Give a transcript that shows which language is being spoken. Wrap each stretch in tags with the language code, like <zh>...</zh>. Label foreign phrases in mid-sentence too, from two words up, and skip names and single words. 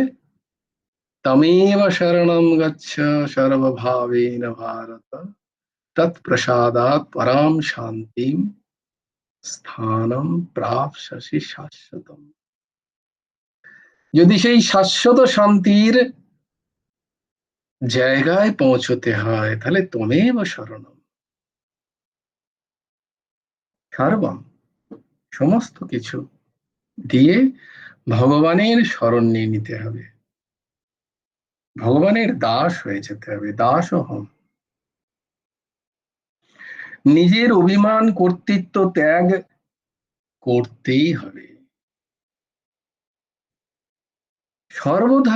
<sa>तमेव शरणम् गच्छ सर्वभावेन भारत, तत्प्रसादात् पराम् शान्तिम् स्थानम् प्राप्स्यसि शाश्वतम्।</sa> <bn>যদি সেই শাশ্বত শান্তির জায়গায় পৌঁছতে হয়, তাহলে</bn> <sa>तमेव शरणम्, सर्वम्,</sa> <bn>সমস্ত কিছু দিয়ে ভগবানের শরণ নিয়ে নিতে হবে, ভগবানের দাস হয়ে যেতে হবে,</bn> <sa>दास अहम्।</sa> <bn>নিজের অভিমান কর্তৃত্ব ত্যাগ করতেই হবে সর্বদা।</bn>